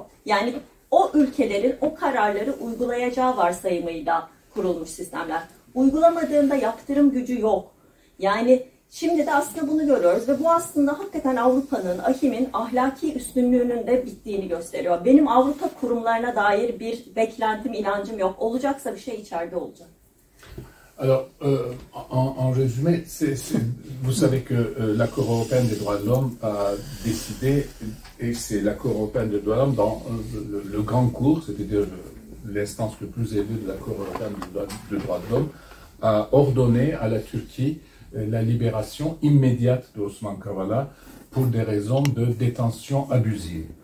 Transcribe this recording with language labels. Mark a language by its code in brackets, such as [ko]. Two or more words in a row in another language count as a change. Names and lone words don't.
[tr] Yani o ülkelerin o kararları uygulayacağı varsayımıyla kurulmuş sistemler. Uygulamadığında yaptırım gücü yok. Yani şimdi de aslında bunu görüyoruz ve bu aslında hakikaten Avrupa'nın, AHİM'in ahlaki üstünlüğünün de bittiğini gösteriyor. Benim Avrupa kurumlarına dair bir beklentim, inancım yok. Olacaksa bir şey içeride olacak. [fr] Alors, en résumé, vous savez que l'Accord européen des droits de l'homme a décidé, et c'est l'Accord européen des droits de l'homme dans le grand cours, c'est-à-dire l'instance le plus élevée de l'Accord européen des droits de l'homme, a ordonné à la Turquie la libération immédiate de Osman Kavala pour des raisons de détention abusive.